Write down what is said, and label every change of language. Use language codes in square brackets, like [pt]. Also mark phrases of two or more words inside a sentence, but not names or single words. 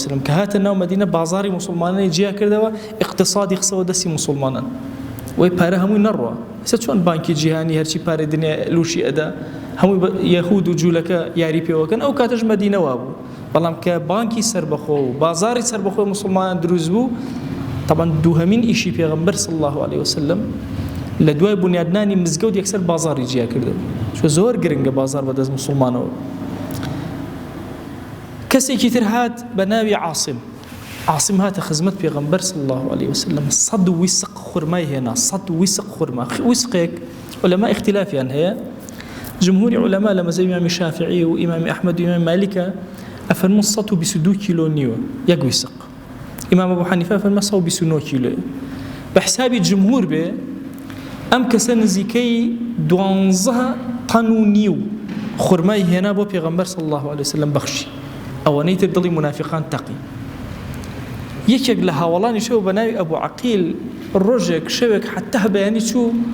[ckb] وسلم کە هاتە ناو مەدینە بازاری موسڵمانانی جیا کردەوە اقتصادی خسەوە دەستی موسڵمانان وەی پارە هەمووی نەڕوە ئێستا چۆن بانکی جیهانی هەرچی پارەی دنیا لوشی ئەدا هەمووی یەهود و جوولەکە یاری پێوەکەن ئەو کاتەش مەدینەوە بوو بەڵام کە بانکی سربەخۆ و بازاری سربەخۆی موسڵمانان دروست بوو طبعا دووهەمین ئیشی پێغەمبەر [ar] صلی الله عليه وسلم [ckb] لە دوای بنیادنانی مزگەوت یەکسەر بازاری جیا کردەوە چۆ زۆر گرنگە بازار بەدەست موسڵمانەوە کەسێکی تر هات بە ناوی عاصم هاتە خزمەت پێغەمبەر [ar] صلی الله عليه وسلم [ckb] 100 وسق خورمای هێنا 100 وسق خورما وسقێک علەما اختلافیان هەیە جمهوری علەما لە مەذهبی ئیمامی شافعی و ئیمامی ئەحمەد و ئیمامی مالیکە ئەفەرموون 122 کیلۆ نیوە یەک وسق ئیمام ئەبوو حەنیفە فەرمە 129 کیلۆ بە حسابی جمهور بێ ئەم کەسە نزیکەی 12 تەن و نیو خورمای هێنا بۆ پێغەمبەر [ar] صلی الله عليه وسلم [ckb] بەخشی ئەوەنەی تر دڵی منافقان تەقی یەکێک لە هاوڵانی شەو بە ناوی ئەبوو عەقیل ڕۆژێک شەوێک حتا بەیانی چوو